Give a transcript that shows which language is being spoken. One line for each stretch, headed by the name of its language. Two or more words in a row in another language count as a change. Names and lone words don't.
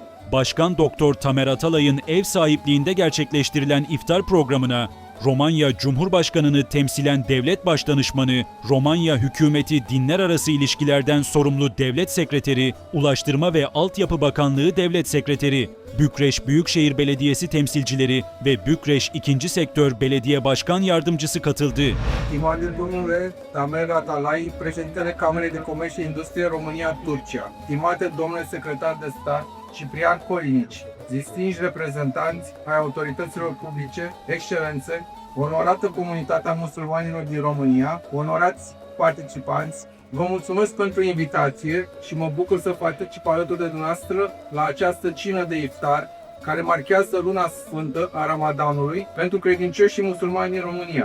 Turkish: Başkan Doktor Tamer Atalay'ın ev sahipliğinde gerçekleştirilen iftar programına Romanya Cumhurbaşkanı'nı temsilen devlet başdanışmanı, Romanya hükümeti dinler arası ilişkilerden sorumlu devlet sekreteri, Ulaştırma ve Altyapı Bakanlığı devlet sekreteri, Bükreş Büyükşehir Belediyesi temsilcileri ve Bükreş 2. Sektör Belediye Başkan Yardımcısı katıldı.
Romanian: Stimate domnule Tamer Atalay, președintele Camerei de Comerț și Industrie România-Turcia. Stimate domnule secretar de stat Ciprian Colinici, distinși reprezentanți ai autorităților publice, excelențe, onorată comunitatea musulmanilor din România, onorați participanți, vă mulțumesc pentru invitație și mă bucur să particip alături de dumneavoastră la această cină de iftar care marchează luna sfântă a Ramadanului pentru credincioșii musulmani din România.